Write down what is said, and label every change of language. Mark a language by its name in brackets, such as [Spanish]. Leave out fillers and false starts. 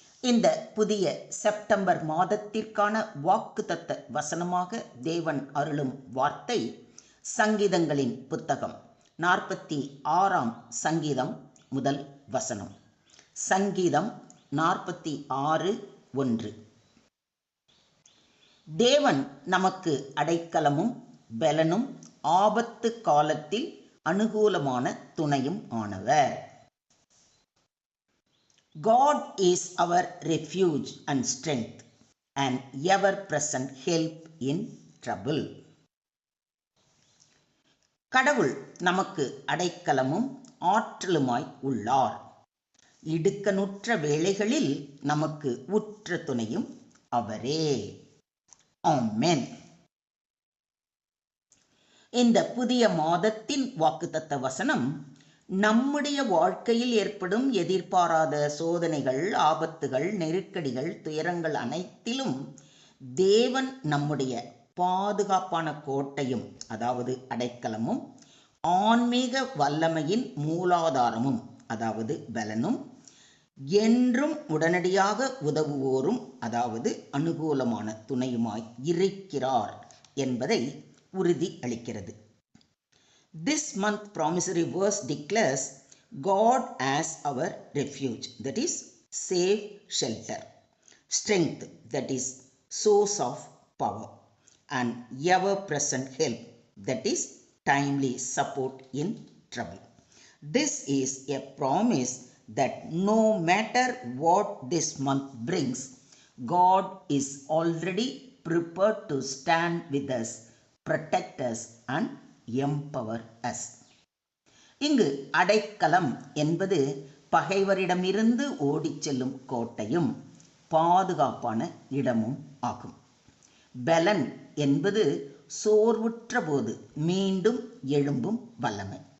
[Tamil] இந்த புதிய செப்டம்பர் மாதத்திற்கான வாக்குத்தத்த வசனமாக தேவன் அருளும் வார்த்தை சங்கீதங்களின் புத்தகம் 46ஆம் சங்கீதம் முதல் வசனம். சங்கீதம் 46:1. தேவன் நமக்கு அடைக்கலமும் பெலனும் ஆபத்து காலத்தில் அனுகூலமான துணையும் ஆனவர். [English] God is our refuge and strength, and ever-present help in trouble. [Tamil] கடவுள் நமக்கு அடைக்கலமும் ஆற்றலுமாய் உள்ளார். இடுக்கணுற்ற வேளைகளில் நமக்கு உற்ற துணையும் அவரே. ஆமென். இந்த புதிய மாதத்தின் வாக்குத்தத்த வசனம் நம்முடைய வாழ்க்கையில் ஏற்படும் எதிர்பாராத சோதனைகள், ஆபத்துகள், நெருக்கடிகள், துயரங்கள் அனைத்திலும் தேவன் நம்முடைய பாதுகாப்பான கோட்டையும், அதாவது அடைக்கலமும், ஆன்மீக வல்லமையின் மூலாதாரமும், அதாவது பலனும், என்றும் உடனடியாக உதவுவோரும், அதாவது அனுகூலமான துணையுமாய் இருக்கிறார் என்பதை உறுதி அளிக்கிறது. [English] This month promissory verse declares God as our refuge, that is safe shelter, strength, that is source of power, and ever-present help, that is timely support in trouble. This is a promise that no matter what this month brings, God is already prepared to stand with us, protect us and empower us. [Tamil] இங்கு அடைக்கலம் என்பது பகைவரிடமிருந்து ஓடிச் செல்லும் கோட்டையும் பாதுகாப்பான இடமும் ஆகும். பலன் என்பது சோர்வுற்ற போது மீண்டும் எழும்பும் வல்லமை.